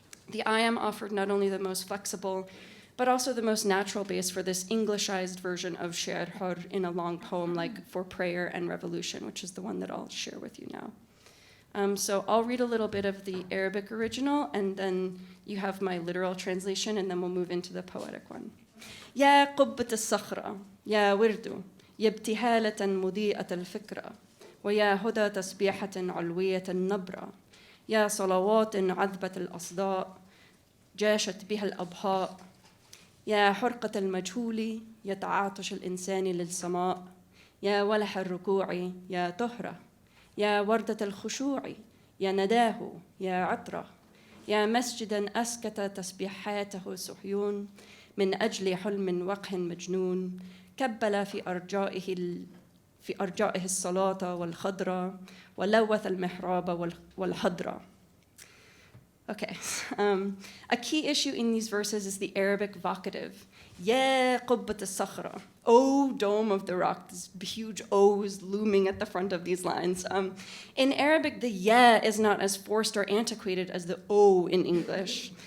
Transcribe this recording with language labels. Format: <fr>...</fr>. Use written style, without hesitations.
<en>The iamb offered not only the most flexible, but also the most natural base for this Englishized version of Shi'r Hur in a long poem like For Prayer and Revolution, which is the one that I'll share with you now. So I'll read a little bit of the Arabic original, and then you have my literal translation, and then we'll move into the poetic one.</en> <ar>يا قبة الصخرة يا ورد يا ابتهالة مضيئة الفكرة ويا هدى تسبيحة علوية النبرة يا صلوات عذبة الأصداء جاشت بها الأبهاء يا حرقة المجهول يا تعاطش الإنسان للسماء يا ولح الركوع يا طهرة يا وردة الخشوع يا نداه يا عطرة يا مسجدا أسكت تسبيحاته صهيون من أجل حلم وقح مجنون كبل في أرجائه الصلاة والخضرة ولوث المحراب والحضرة.</ar> <en>Okay. A key issue in these verses is the Arabic vocative.</en> <ar>Ya qubbat al-sakhra.</ar> <en>O dome of the rock. This huge O's looming at the front of these lines. In Arabic, the ya is not as forced or antiquated as the O in English.</en>